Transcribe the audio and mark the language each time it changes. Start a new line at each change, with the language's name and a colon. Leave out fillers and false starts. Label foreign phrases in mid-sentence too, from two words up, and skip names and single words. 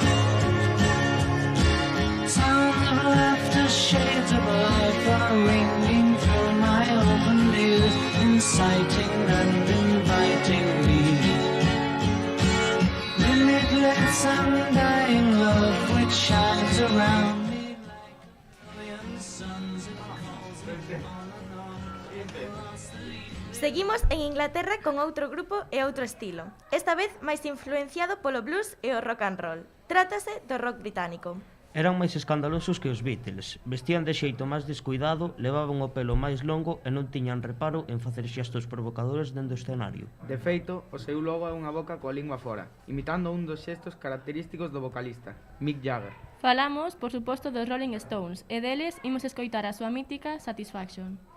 English: Sounds of laughter, shades of life are ringing through my open ears, inciting and inviting me. Limitless undying love which shines around me like a million suns. It calls me on and on across the universe.
Galician: Seguimos en Inglaterra con outro grupo e outro estilo, esta vez máis influenciado polo blues e o rock and roll. Trátase do rock británico. Eran máis escandalosos que os Beatles, vestían de xeito máis descuidado, levaban o pelo máis longo e non tiñan reparo en facer xestos provocadores dende o escenario. De feito, o seu logo é unha boca coa lingua fora, imitando un dos xestos característicos do vocalista, Mick Jagger. Falamos, por suposto, dos Rolling Stones, e deles imos escoitar a súa mítica Satisfaction.